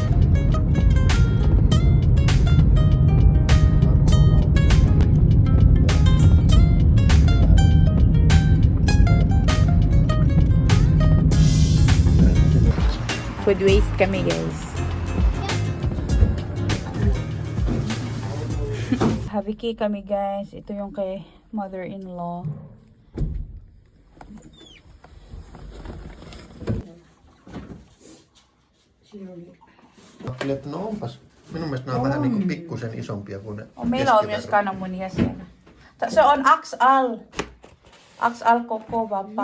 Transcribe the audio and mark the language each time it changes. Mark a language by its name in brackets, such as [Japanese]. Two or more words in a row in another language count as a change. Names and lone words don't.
[English] Food waste [Filipino] kami guys. Habiki kami guys. Ito yung kay mother-in-law. [Finnish] Ajattelin, että no onpas. Minun mielestä nämä on vähän niin kuin pikkusen isompia kuin ne Oh, meillä on myös kananmunia siellä. Se on XL. XL koko vapaa.